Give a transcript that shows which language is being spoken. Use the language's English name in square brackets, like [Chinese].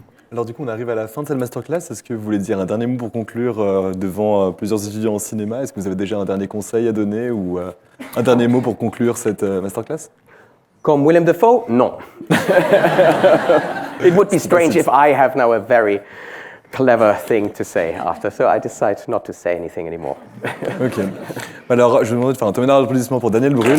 [French] Alors du coup, on arrive à la fin de cette masterclass. Est-ce que vous voulez dire un dernier mot pour conclure devant plusieurs étudiants en cinéma? Est-ce que vous avez déjà un dernier conseil à donner ou un dernier mot pour conclure cette masterclass? Comme Willem Dafoe? Non. [English] It would be strange if I have now a very clever thing to say after, so I decide not to say anything anymore. [French] Ok. Alors, je vais vous demander de faire un tonnerre d'applaudissements pour Daniel Brühl.